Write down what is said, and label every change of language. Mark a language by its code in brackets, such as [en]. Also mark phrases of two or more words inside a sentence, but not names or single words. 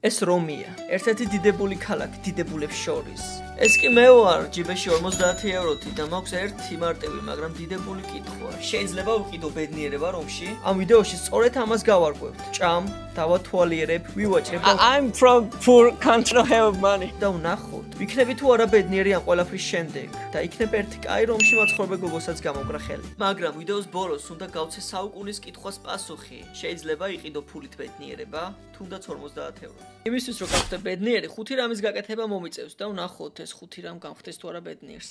[ka] ეს რომია, ერთ-ერთი დიდებული ქალაქი დიდებულებს შორის. ეს კი მე ვარ ჯიბეში 50 ევროთი და მაქვს ერთი მარტივი, მაგრამ დიდებული კითხვა. შეიძლება ვიყიდო ბედნიერება რომში? ამ ვიდეოში სწორედ ამას გავარკვევთ. ჭამ, დავათვალიერებ, ვივაჭრებ. [en] I'm from poor country have money. [ka] და ვნახოთ, ვიქნები თუ არა ბედნიერი ამ ყველაფრის შემდეგ და იქნებ ერთი კაი რომში მაცხოვრებელ გოგოსაც გამოგრა ხელი. მაგრამ ვიდეოს ბოლოს უნდა გავცე საუკუნის კითხვას პასუხი. შეიძლება იყიდო ფულით ბედნიერება, თუნდაც 50 ევრო. იმისთვის რომ გავხდე ბედნიერი, 5 რამის გაკეთება მომიწევს და ვნახოთ ეს 5 რამ გამხდეს თუ არა ბედნიერს.